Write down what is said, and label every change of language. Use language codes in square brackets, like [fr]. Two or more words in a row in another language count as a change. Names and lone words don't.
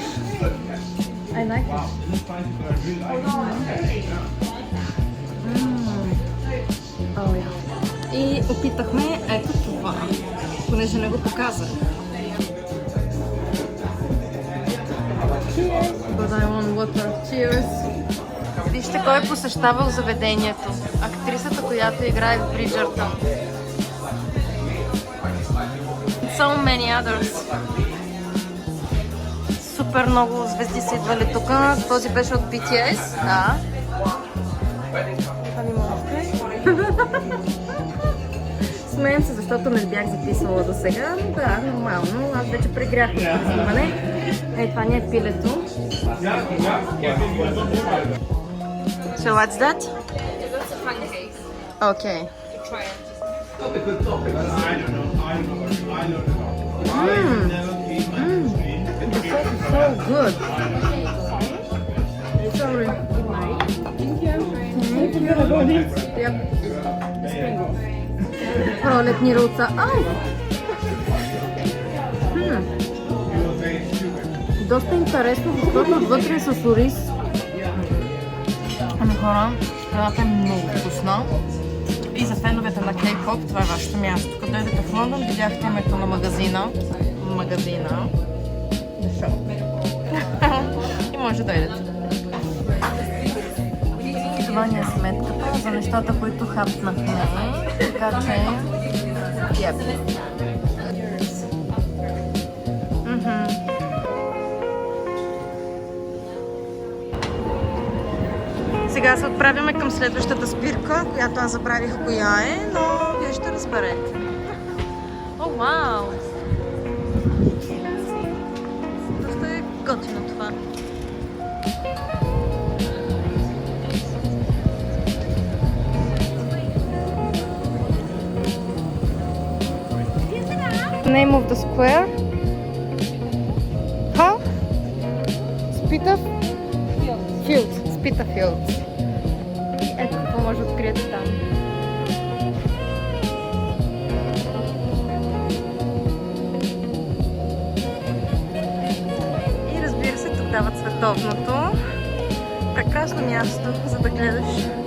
[en] I like it. Oh, yeah. [bg] И опитахме ето това, понеже не го показах. [en] Cheers! But I want water. Cheers! [bg] Вижте кой е посещавал заведението. Актрисата, която играе в Бриджъртън. [en] So many others. [bg] Супер много звезди са идвали тук. Този беше от BTS. Да. Това ми смеем се, защото не бях записвала до сега. Да, нормално. Аз вече прегрях от снимане. Ей, това ни е пилето. [en] So what's that? That's a pancake. Okay. Try it. The sauce is so good. Sorry. Yep. [bg] Пролетни рулца. Ау! Доста интересно, защото вътре е с ориз. Ами хора, храната е много вкусна. И за феновете на K-pop, това е вашето място. Като дойдете в Лондон, видяхте името на магазина. [en] The shop. [bg] И може да дойдете. Това ни е сметката за нещата, които хапнахме. Така че... Yep. Сега се отправяме към следващата спирка, която аз забравих коя е, но вие ще разберете. О, вау! Доста е готино това. [en] Name of the square? How? Spitalfields. Spitalfields. [bg] Ето какво може да откриете там. И разбира се, тук дават световното. Прекрасно място, за да гледаш.